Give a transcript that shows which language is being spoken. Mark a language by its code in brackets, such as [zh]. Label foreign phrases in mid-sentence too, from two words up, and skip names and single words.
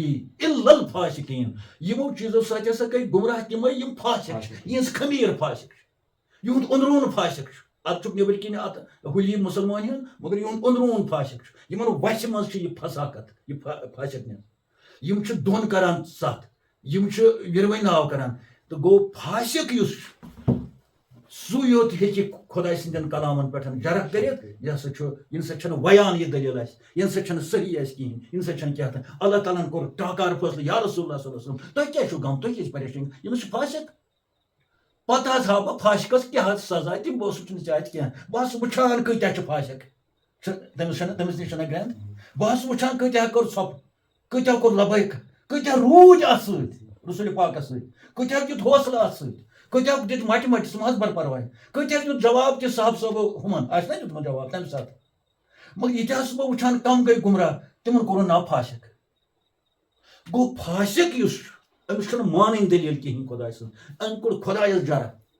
[ar] الا الفاسقین [ks] یمو چیزو سۭتۍ ہسا گٔے گمراہ تمے یم فاسق چھِ یہنٛز خمیٖر فاسق چھِ یہُنٛد أنٛدروٗن فاسق چھُ اتھ چھُکھ نیٚبٕرۍ کِنۍ اتھ ہُلی مسلمان ہُنٛد مگر یہُنٛد أنٛدروٗن فاسق چھُ یمن وسہِ منٛز چھِ یہِ فساقت یہِ فاسقنیس یم چھِ دۄن کران ستھ یم چھِ یِروٕنۍ ناو کران تہٕ گوٚو فاسق یُس چھُ سُے یوت ہیٚکہِ خۄداے سٕنٛدٮ۪ن کلامن پٮ۪ٹھ جرح کٔرِتھ یہِ ہسا چھُ ییٚمہِ سۭتۍ چھنہٕ ویان یہِ دٔلیٖل اسہِ ییٚمہِ سۭتۍ چھنہٕ صحیح اسہِ کِہینۍ ییٚمہِ سۭتۍ چھنہٕ کیٛاہ تام اللہ تعالیٰ ہن کوٚر ٹاکار فٲصلہٕ یا [ar] رسول اللہ صلی اللہ علیہ وسلم [ks] تۄہہِ کیٛاہ چھُو غم تُہۍ کیٛازِ پریشٲنی ییٚمِس چھُ فاسق پتہٕ حظ ہاو بہٕ فاسقس کیٛاہ حظ سزا تِم بہٕ اوسُس نہٕ اتہِ کینٛہہ بہٕ ٲسٕس وٕچھان کۭتیاہ چھِ فاسق تٔمِس نِش چھنہ گرٛینٛد بہٕ ٲسٕس وٕچھان کۭتیاہ کوٚر ژھۄپہٕ کۭتیاہ کوٚر لبٲیک کۭتیاہ روٗدۍ اتھ سۭتۍ رسول پاکس سۭتۍ کۭتیاہ دیُت حوصلہٕ اتھ سۭتۍ کۭتیاہ دِتۍ مٹہِ مٹہِ ژٕ مہ حظ بر پرواے کۭتیاہ دیُت جواب تہِ صاحب صٲبو ہُمن آسہِ نا دیُتمُت جواب تمہِ ساتہٕ مگر یہِ تہِ ہسا بہٕ وٕچھان کم گٔے گمراہ تِمن کوٚرُن ناو فاسق گوٚو فاسق یُس چھُ أمِس چھُنہٕ مانٕنۍ دٔلیٖل کِہینۍ خۄداے سٕنٛز أمۍ کوٚر خۄدایس جرح